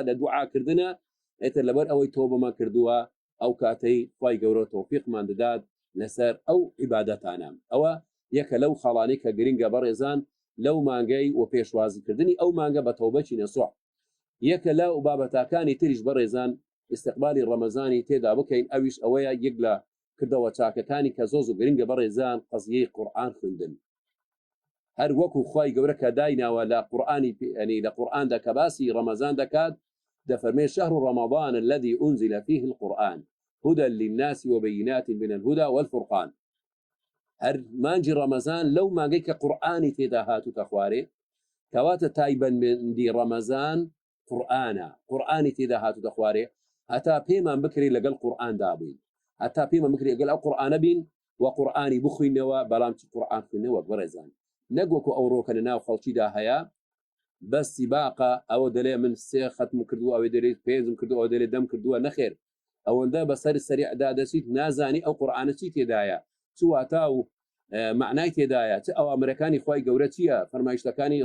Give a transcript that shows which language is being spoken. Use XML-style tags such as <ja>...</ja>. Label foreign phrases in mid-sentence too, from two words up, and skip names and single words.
<ckb>لە دوعاکردنە ئێتر لەبەر ئەوەی تۆبەمان کردووە ئەو کاتەی خوای گەورە تەوفیقمان دەدات لەسەر ئەو عیبادەتانە ئەوە یەکە لەو خەڵانەی کە گرنگە بەڕێزان لەو مانگەی و پێشوازیکردنی ئەو مانگە بە تەوبەی نەسوح یەکە لەو بابەتەکانی تریش بەڕێزان استقبالی ڕەمەزانی تێدا بکەین ئەویش ئەوەیە یەک لە کردەوە چاکەکانی کە زۆر گرنگە بەڕێزان قەزیەی قورئان خوێندن هەر وەکو خوای گەورە کە دایناوە لە قورئانی ینی لە قورئاندا کە باسی ڕەمەزان دەکات دەفەرمێ</ckb> <ar>شهر رمضان الذي أنزل فيه القرآن هدى للناس وبينات من الهدى والفرقان</ar> <ckb>هەر مانجی ڕەمەزان لەو مانگەی کە قورئانی تێدا هاتووتە خوارێ کەواتە تایبەتمەندی ڕەمەزان قورئانی تێدا هاتووتە خوارێ هەتا پێمان بکرێت لەگەڵ قورئاندا بین هەتا پێمان بکرێت لەگەڵ ئەو قورئانە بین و قورئانی بخوینەوە بەڵام چ قورئان خوێندنەوە بەڕێزان نەگوەکو ئەو ڕۆکە لە ناو خەڵکیدا هەیە بەستی باقە ئەوە دەلێ من سێ ختم کردووە ئەوێ دەرێت پێنجم کردووە ئەو دەلێ دەم کردووە نەخێر ئەوەندە بەسەر سەریعدا دەچیت نازانی ئەو قورئانە چی تێدایە چ واتا و معنای تێدایە چ ئەوامرەکانی خوای گەورە چییە فەرمایشتەکانی</ckb>